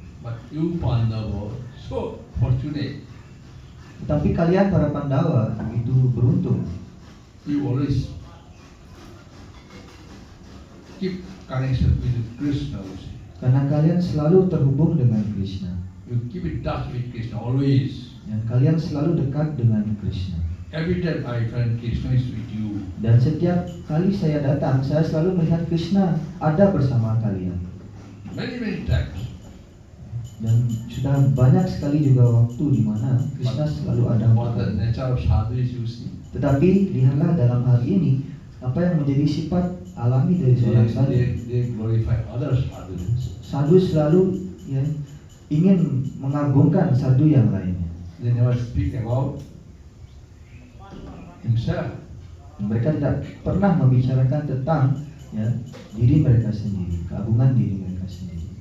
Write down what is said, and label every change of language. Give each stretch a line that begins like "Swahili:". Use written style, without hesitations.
English: But you Pandava, so fortunate,
Indonesian: Tetapi kalian para Pandawa begitu beruntung.
English: you always keep connection with Krishna. You see.
Indonesian: Karena kalian selalu terhubung dengan Krishna.
English: You keep in touch with Krishna always.
Indonesian: Dan kalian selalu dekat dengan Krishna.
English: Every time I find Krishna is with you.
Indonesian: Dan setiap kali saya datang, saya selalu melihat Krishna ada bersama kalian.
English: Many times.
Indonesian: Dan sudah banyak sekali juga waktu di mana Krishna selalu ada.
English: What the nature of sadhu is you see.
Indonesian: Tetapi lihatlah dalam hal ini apa yang menjadi sifat alami dari seorang sadhu.
English: They glorify others sadhus.
Indonesian: Sadhu selalu ingin mengagungkan sadhu yang lainnya.
English: They never speak about himself.
Indonesian: Mereka tidak pernah membicarakan tentang diri mereka sendiri, keagungan diri mereka sendiri.